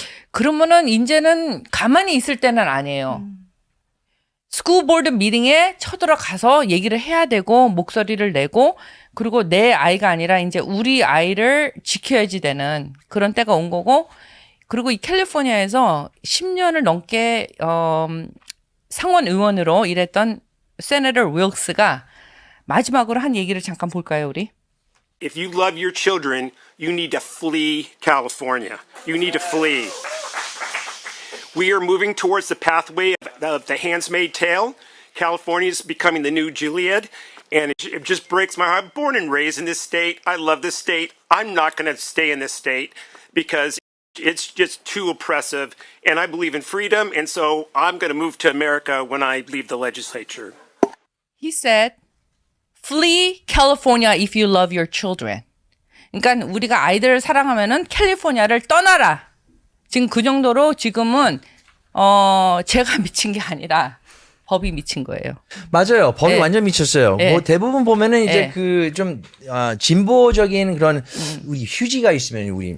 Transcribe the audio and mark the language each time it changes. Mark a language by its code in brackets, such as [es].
[ko] 그러면은 이제는 가만히 있을 때는 아니에요. 스쿨 보드 미팅에 쳐들어가서 얘기를 해야 되고 목소리를 내고 그리고 내 아이가 아니라 이제 우리 아이를 지켜야지 되는 그런 때가 온 거고 그리고 이 캘리포니아에서 10년을 넘게 상원 의원으로 일했던 세네터 윌스가 마지막으로 한 얘기를 잠깐 볼까요, 우리? [en] If you love your children, you need to flee California. You need to flee. We are moving towards the pathway of the Handmaid's Tale. California is becoming the new Gilead, and it just breaks my heart. I'm born and raised in this state. I love this state. I'm not going to stay in this state because it's just too oppressive, and I believe in freedom, and so I'm going to move to America when I leave the legislature. He said, flee California if you love your children. [ko] 그러니까 우리가 아이들을 사랑하면은 캘리포니아를 떠나라. 지금 그 정도로 지금은 제가 미친 게 아니라 법이 미친 거예요. 맞아요. 법이 네. 완전 미쳤어요. 네. 뭐 대부분 보면은 이제 네. 그 좀 진보적인 그런 우리 휴지가 있으면 우리